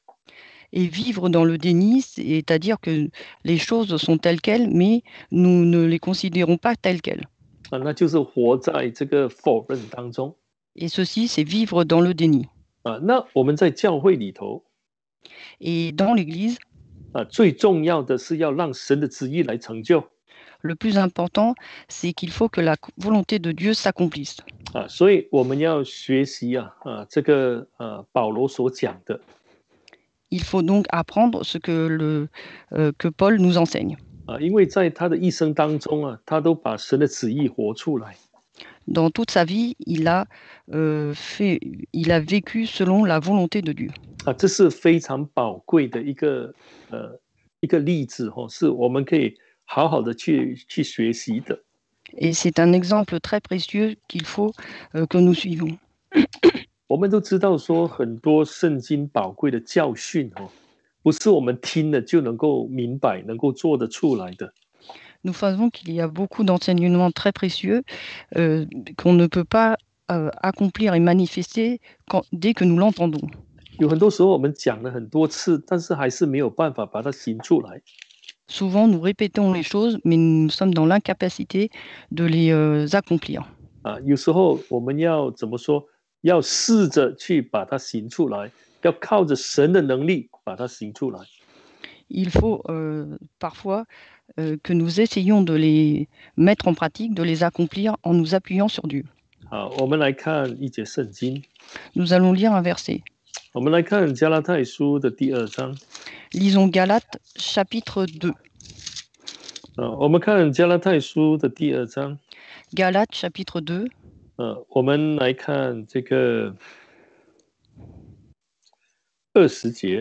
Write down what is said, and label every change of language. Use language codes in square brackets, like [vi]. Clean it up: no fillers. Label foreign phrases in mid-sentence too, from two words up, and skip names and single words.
[fr] Et vivre dans le déni, c'est-à-dire que les choses sont telles quelles, mais nous ne les considérons pas telles quelles. [zh] 那就是活在这个否认当中。 [fr] Et ceci, c'est vivre dans le déni. [zh] 那我们在教会里头 [fr] Et dans l'Église, [zh] 最重要的是要让神的旨意来成就。 [fr] le plus important, c'est qu'il faut que la volonté de Dieu s'accomplisse. [zh] 所以我们要学习这个保罗所讲的。 [fr] Il faut donc apprendre ce que Paul nous enseigne. [zh] 因为在他的一生当中他都把神的旨意活出来。 [fr] Dans toute sa vie, il a vécu selon la volonté de Dieu. [zh] 这是非常宝贵的一个例子是我们可以好好的去学习的。 [fr] Et c'est un exemple très précieux qu'il faut que nous suivons. [zh] 我们都知道说很多圣经宝贵的教训不是我们听了就能够明白、能够做得出来的。 [fr] Nous savons qu'il y a beaucoup d'enseignements très précieux qu'on ne peut pas accomplir et manifester dès que nous l'entendons. [zh] 有很多时候我们讲了很多次，但是还是没有办法把它行出来。 [fr] Souvent, nous répétons les choses, mais nous sommes dans l'incapacité de les accomplir. [zh] 有时候我们要怎么说？要试着去把它行出来，要靠着神的能力把它行出来。 [fr] Il faut parfois que nous essayons de les mettre en pratique, de les accomplir en nous appuyant sur Dieu. [zh] 好，我们来看一节圣经。 [fr] Nous allons lire un verset. [zh] 我们来看加拉太书的第2章。 [fr] Lisons Galates chapitre 2. [zh] 我们看加拉太书的第2章。 [fr] Galates chapitre 2. [zh] 我们来看这个20节。